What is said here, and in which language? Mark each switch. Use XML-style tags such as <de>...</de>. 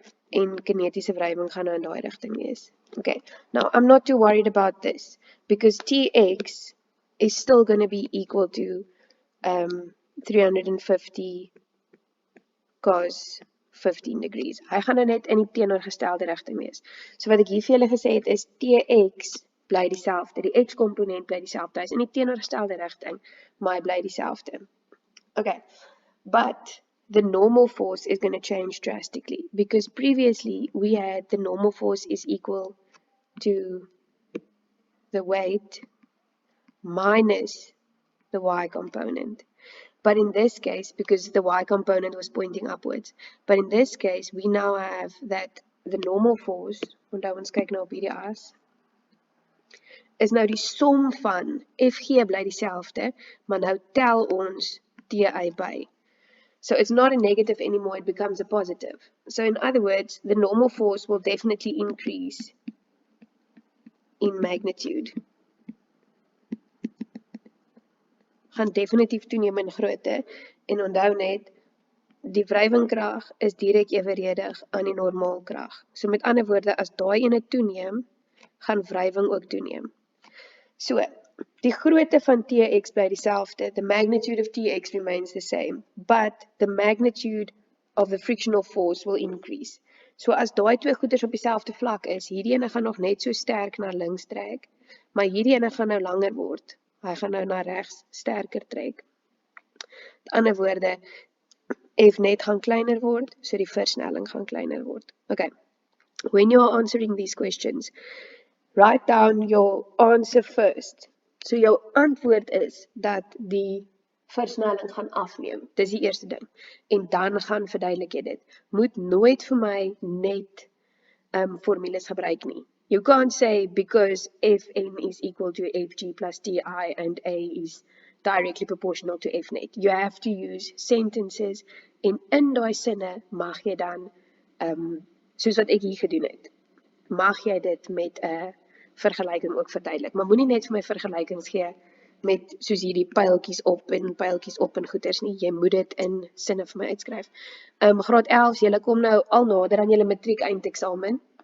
<af>En kinetiese wrywing gaan nou in daai rigting wees.</af> <en>Okay, now I'm not too worried about this because Tx is still going to be equal to 350 cos 15 degrees.</en> <af>Hy gaan nou net in die teenoorgestelde rigting wees. So wat ek hier vir julle gesê het is Tx bly dieselfde, die x-komponent bly dieselfde, hy is in die teenoorgestelde rigting, maar hy bly dieselfde.</af> <en>Okay, but the normal force is going to change drastically because previously we had the normal force is equal to the weight minus the y component. But in this case, because the y component was pointing upwards, but in this case we now have that the normal force,</en> <af>onthou ons kyk nou op hierdie as, is nou die som van Fg bly dieselfde, maar nou tel ons Ti by.</af> <en>So it's not a negative anymore, it becomes a positive. So in other words, the normal force will definitely increase in magnitude.</en> <af>Gaan definitief toeneem in grootte, en onthou net, die wrywingkrag is direk evenredig aan die normaalkrag. So met ander woorde, as daai ene toeneem, gaan wrywing ook toeneem.</af> <en>So,</en> <af>die grootte van Tx bly dieselfde.</af> <en>The magnitude of Tx remains the same, but the magnitude of the frictional force will increase.</en> <af>So as daai twee goeders op dieselfde vlak is, hierdie ene gaan nog net so sterk na links trek, maar hierdie ene gaan nou langer word. Hy gaan nou na regs sterker trek. Met ander woorde, F net gaan kleiner word, so die versnelling gaan kleiner word. Okay.</af> <en>When you are answering these questions, write down your answer first.</en> <af>So jou antwoord is dat die versnelling gaan afneem. Dis die eerste ding. En dan gaan verduidelik jy dit. Moet nooit vir my net formules gebruik nie.</af> <en>You can't say because Fn is equal to Fg plus Ti and A is directly proportional to F net. You have to use sentences</en> <af>en in daai sinne mag jy dan, soos wat ek hier gedoen het, mag jy dit met 'n vergelyking ook verduidelik. Maar moenie net vir my vergelykings gee met soos hierdie pyltjies op en goeters nie. Jy moet dit in sinne vir my uitskryf. Graad 11, julle kom nou al nader aan julle matriek eindeksamen.</af>